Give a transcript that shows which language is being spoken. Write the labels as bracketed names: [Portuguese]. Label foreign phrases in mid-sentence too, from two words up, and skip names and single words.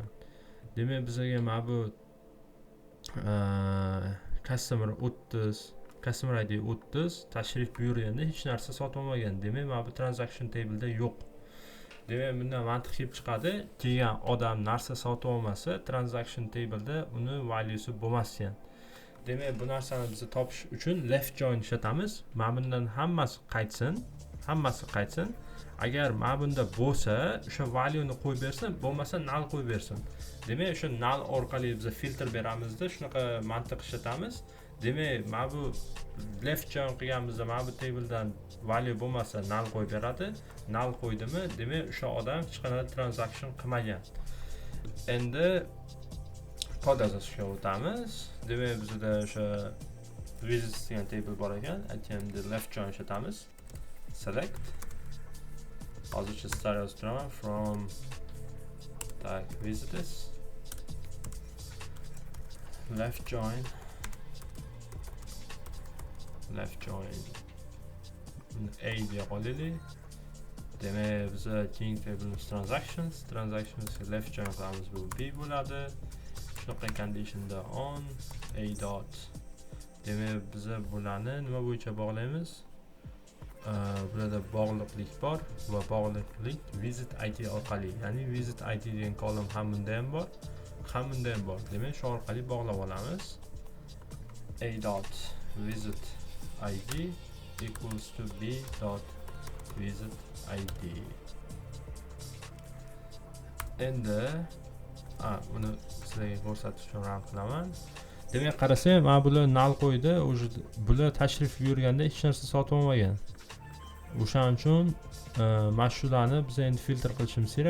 [Uzbek] Demak, bizga mana bu [English] customer id [Uzbek] 30 tashrif buyurganda hech narsa sotib olmagan. Demak, mana bu [English] transaction table'da [Uzbek] yo'q. Demak, bundan mantiq kelib chiqadi, kelgan odam narsa sotib olmasa, [English] transaction table'da [Uzbek] uni valuesi bo'lmas ekan. Demak, bu narsani biz topish uchun [English] left join [Uzbek] ishlatamiz. Mana bundan hammasi qaytsin. Agar mana bunda bo'lsa, o'sha valueni qo'yib bersin, bo'lmasa null qo'yib bersin. Demak, o'sha null orqali biz filtr beramizda, shunaqa mantiq ishlatamiz. Demak, mana bu [English] left join [Uzbek] qilganimizda mana bu table'dan value bo'lmasa null qo'yib beradi. Null qo'ydimi, demak, o'sha odam hech qanday transaction qilmagan. Endi kod yozishga o'tamiz. Demak, bizda o'sha visits degan table bor ekan. Aytganimdek [English] left join [Uzbek] ishlatamiz. Select. Hozircha start yozib [English] from tag visitors. Left join A [Uzbek] deya qolaylik. Demak, biz keyingi table'imiz [English] transactions left join [Uzbek] qilamiz, bu B bo'ladi. Shunaqa conditionda [English] on a dot. [Uzbek] Demak, biz bularni nima bo'yicha bog'laymiz? Burada bog'liqlik bor va bog'liqlik [English] visit id [Uzbek] orqali, ya'ni [English] visit id [Uzbek] degan column ham bunda ham bor, ham bunda ham bor. Demak, shu orqali bog'lab olamiz. [English] A dot visit id equals to b dot visit id. [Uzbek] Endi buni sizlarga ko'rsatish uchun run qilaman. Demak, qarasam, mana bular null qo'ydi, bular tashrif buyurganda hech narsa sotib olmagan. O'shaning uchun mana shularni biz endi filtr qilishimiz kerak.